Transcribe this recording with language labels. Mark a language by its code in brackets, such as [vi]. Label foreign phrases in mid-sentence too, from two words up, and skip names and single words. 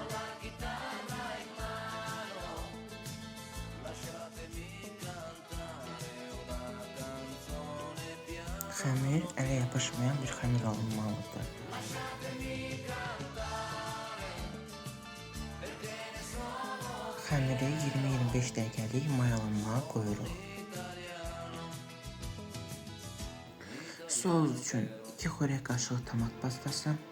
[it] la chitarra in mano, lasciatemi cantare una canzone piano. [az] Xəmir ələ yapışmayan bir xəmir alınmalıdır. Xəmiri 20-25 dəqiqəlik mayalanmağa qoyuruq. Sos üçün 2 xörək qaşığı tomat pastası,